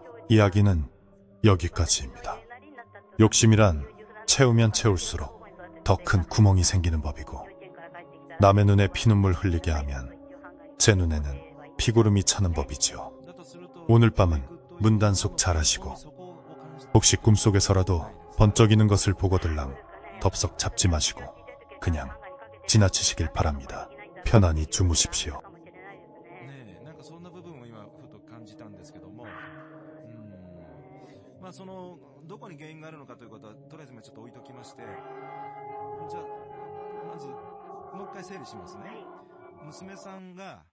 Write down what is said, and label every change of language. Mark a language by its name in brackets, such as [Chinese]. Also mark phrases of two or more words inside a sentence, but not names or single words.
[Korean] 이야기는 여기까지입니다. 욕심이란 채우면 채울수록 더 큰 구멍이 생기는 법이고 남의 눈에 피눈물 흘리게 하면 제 눈에는 피고름이 차는 법이지요. 오늘 밤은 문단속 잘하시고 혹시 꿈속에서라도 번쩍이는 것을 보고들랑 덥석 잡지 마시고 그냥 지나치시길 바랍니다. 편안히 주무십시오. [Japanese] そのどこに原因があるのかということはとりあえずちょっと置いときまして、じゃあまずもう一回整理しますね。娘さんが